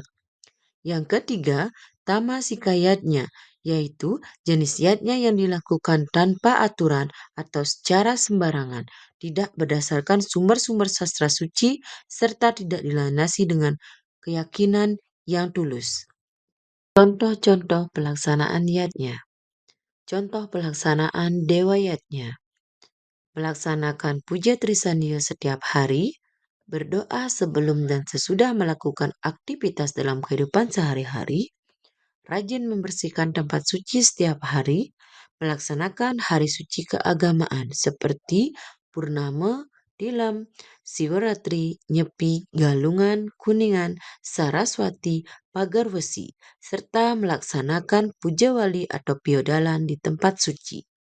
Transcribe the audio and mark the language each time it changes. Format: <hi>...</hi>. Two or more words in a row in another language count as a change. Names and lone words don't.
<id>Yang ketiga, tama sikayatnya, yaitu jenis yatnya yang dilakukan tanpa aturan atau secara sembarangan, tidak berdasarkan sumber-sumber sastra suci, serta tidak dilandasi dengan keyakinan yang tulus. Contoh-contoh pelaksanaan yatnya. Contoh pelaksanaan dewa yatnya. Melaksanakan puja trisanya setiap hari, berdoa sebelum dan sesudah melakukan aktivitas dalam kehidupan sehari-hari, rajin membersihkan tempat suci setiap hari, melaksanakan hari suci keagamaan seperti Purnama, Tilam, Siwaratri, Nyepi, Galungan, Kuningan, Saraswati, Pagarwesi, serta melaksanakan puja wali atau piodalan di tempat suci.</id>